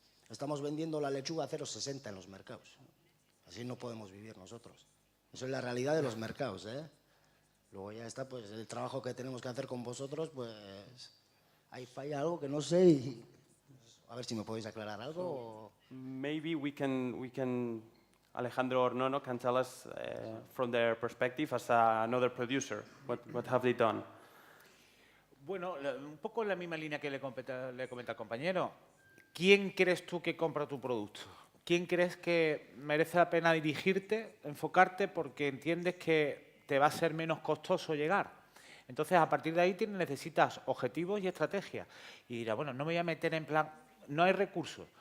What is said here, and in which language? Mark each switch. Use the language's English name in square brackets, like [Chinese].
[Spanish] Estamos vendiendo la lechuga a 0,60 en los mercados. Así no podemos vivir nosotros. Eso es la realidad de los mercados, ¿eh? Luego ya está, pues, el trabajo que tenemos que hacer con vosotros, pues, ahí falla algo que no sé y a ver si me podéis aclarar algo. [English] Maybe we can Alejandro or Nono can tell us from their perspective as another producer, what have they done? [Spanish] Bueno, un poco en la misma línea que le comenta al compañero. ¿Quién crees tú que compra tu producto? ¿Quién crees que merece la pena dirigirte, enfocarte, porque entiendes que te va a ser menos costoso llegar? Entonces, a partir de ahí necesitas objetivos y estrategias. Y dirás, bueno, no me voy a meter en plan, no hay recursos.